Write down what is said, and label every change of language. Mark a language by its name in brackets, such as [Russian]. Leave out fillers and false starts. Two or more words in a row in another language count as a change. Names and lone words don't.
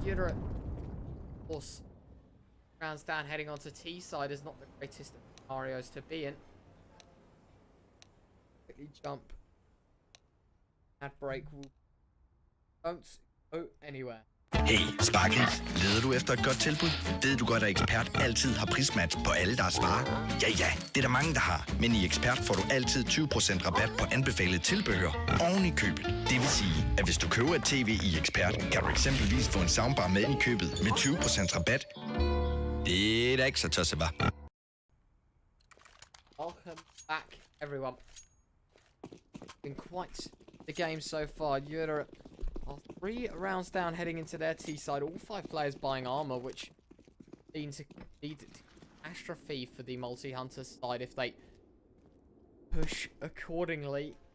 [English] Jyderup, of course, rounds down, heading onto T side is not the greatest of scenarios to be in. Quickly jump. Ad break will don't go anywhere. Hey, Sparky. [Danish] Leder du efter et godt tilbud? Ved du godt, at Ekspert altid har prismatch på alle deres varer? Ja, ja, det er der mange, der har. Men i Ekspert får du altid 20% rabat på anbefalet tilbehør oven i købet. Det vil sige, at hvis du køber et tv i Ekspert, kan du eksempelvis få en soundbar med i købet med 20% rabat. Det er da ikke så tosset, hva'? [English] Welcome back, everyone. Been quite the game so far. Jyderup are 3 rounds down, heading into their T side. All 5 players buying armor, which lead to catastrophe for the Multi-Hunters side if they push accordingly.